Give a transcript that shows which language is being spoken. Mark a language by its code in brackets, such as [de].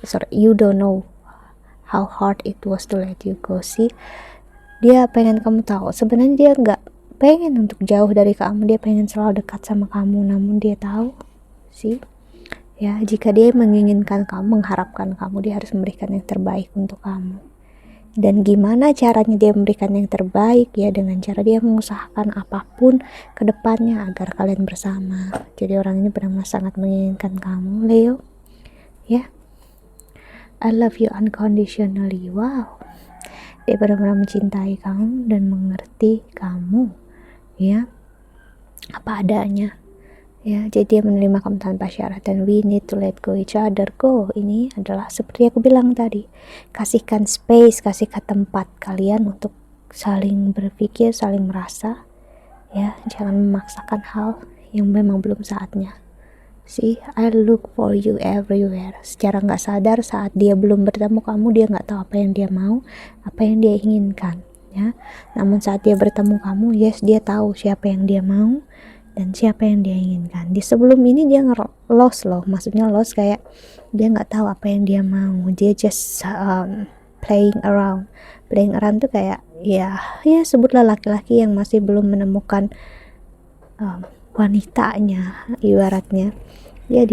[en] You don't know how hard it was to let you go sih. [id] Dia pengen kamu tahu sebenarnya dia nggak pengen untuk jauh dari kamu, dia pengen selalu dekat sama kamu, namun dia tahu sih ya, jika dia menginginkan kamu, mengharapkan kamu, dia harus memberikan yang terbaik untuk kamu. Dan gimana caranya dia memberikan yang terbaik ya, dengan cara dia mengusahakan apapun ke depannya agar kalian bersama. Jadi orang ini benar-benar sangat menginginkan kamu Leo ya. [en] I love you unconditionally. [id] Wow, dia benar-benar mencintai kamu dan mengerti kamu ya, apa adanya ya. Jadi dia menerima kamu tanpa syarat, dan [en] we need to let go each other. [id] Go ini adalah seperti aku bilang tadi, kasihkan space, kasihkan tempat kalian untuk saling berpikir, saling merasa ya. Jangan memaksakan hal yang memang belum saatnya. [en] See, I look for you everywhere. [id] Secara gak sadar saat dia belum bertemu kamu, dia gak tahu apa yang dia mau, apa yang dia inginkan ya. Namun saat dia bertemu kamu, yes, dia tahu siapa yang dia mau dan siapa yang dia inginkan. Di sebelum ini dia lost loh, maksudnya lost kayak dia nggak tahu apa yang dia mau, dia [en] just playing around [id] tuh kayak ya sebutlah laki-laki yang masih belum menemukan wanitanya ibaratnya ya.